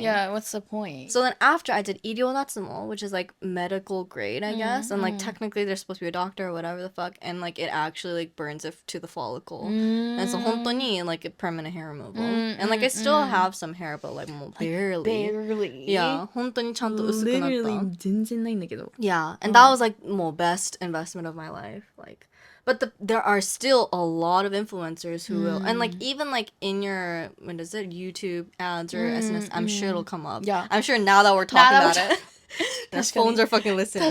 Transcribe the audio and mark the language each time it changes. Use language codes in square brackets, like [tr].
[en] Yeah, what's the point? So then after I did 医療脱毛, which is like medical grade, I guess, and like technically they're supposed to be a doctor or whatever the fuck, and like it actually like burns it to the follicle, and so [ja] 本当に [en] like a permanent hair removal, and like I still have some hair, but like もう barely. Barely. [ja] Yeah, 本当にちゃんと薄くなった. Literally 全然ないんだけど。 [en] Yeah, and that was like more best investment of my life, like. But there are still a lot of influencers who will, and like even like in your, what is it, YouTube ads or SNS, I'm sure it'll come up. Yeah. I'm sure now that we're talking that we're it, the phones are fucking listening.